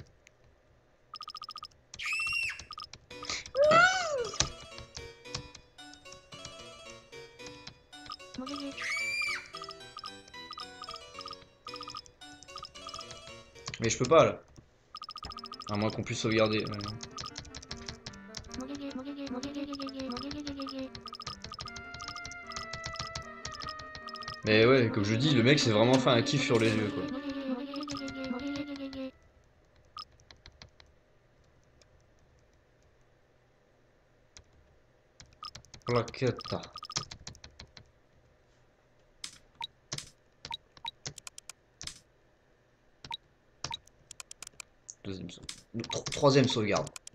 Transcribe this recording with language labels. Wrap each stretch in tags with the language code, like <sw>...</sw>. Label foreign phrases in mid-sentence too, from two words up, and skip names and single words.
<fr>もげげ。 Mais je peux pas là. À moins qu'on puisse sauvegarder. Ouais. もげげもげげもげげげげげもげげげげげ。 Mais ouais, comme je dis, le mec s'est vraiment fait un kiff sur les yeux, quoi. Plaqueta. Deuxième sauvegarde. Troisième sauvegarde.</fr>